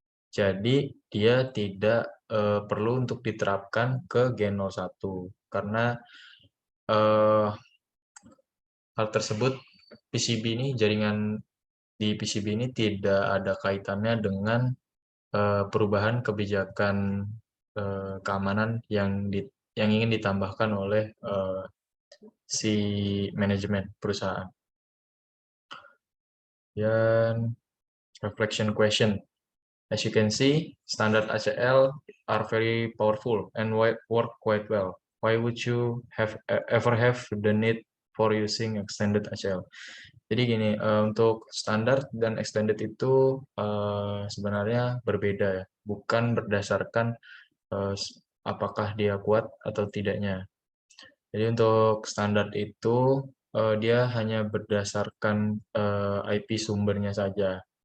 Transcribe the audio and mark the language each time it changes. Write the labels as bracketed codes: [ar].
[id] Jadi dia tidak perlu untuk diterapkan ke G01 karena hal tersebut PCB ini jaringan di PCB ini tidak ada kaitannya dengan perubahan kebijakan keamanan yang ingin ditambahkan oleh si manajemen perusahaan. Dan [en] reflection question. As you can see, standard ACL are very powerful and work quite well. Why would you ever have the need for using extended ACL? [id] Jadi gini, untuk standar dan extended itu sebenarnya berbeda ya, bukan berdasarkan apakah dia kuat atau tidaknya. Jadi untuk standar itu dia hanya berdasarkan IP sumbernya saja.